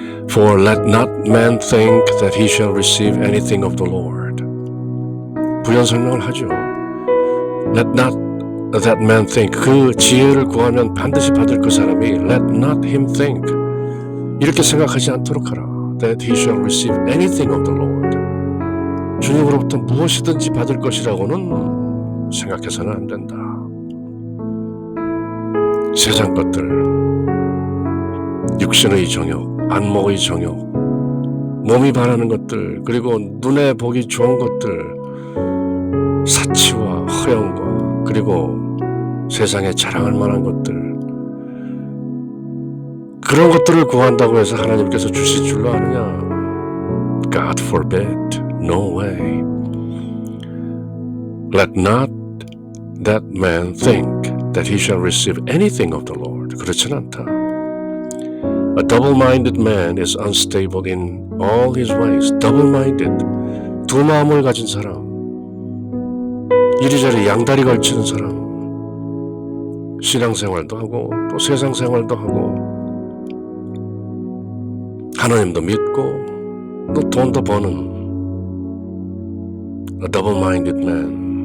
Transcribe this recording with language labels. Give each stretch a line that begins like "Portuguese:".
English: For let not man think that he shall receive anything of the Lord.
Korean: 부연 설명을 하죠.
English: Let not that man think.
Korean: 그 지혜를 구하면 반드시 받을 그 사람이
English: let not him think.
Korean: 이렇게 생각하지 않도록 하라.
English: That he shall receive anything of the Lord.
Korean: 주님으로부터 무엇이든지 받을 것이라고는 생각해서는 안 된다. 세상 것들, 육신의 정욕, 안목의 정욕, 몸이 바라는 것들, 그리고 눈에 보기 좋은 것들, 사치와 허영과 그리고 세상에 자랑할 만한 것들, 그런 것들을 구한다고 해서 하나님께서 주실 줄로 아느냐?
English: God forbid, no way. Let not that man think that he shall receive anything of the Lord.
Korean: 그렇진 않다.
English: A double-minded man is unstable in all his ways.
Korean: Double-minded, 두 마음을 가진 사람, 이리저리 양다리 걸치는 사람, 신앙생활도 하고 또 세상생활도 하고 하나님도 믿고 또 돈도 버는
English: a double-minded man.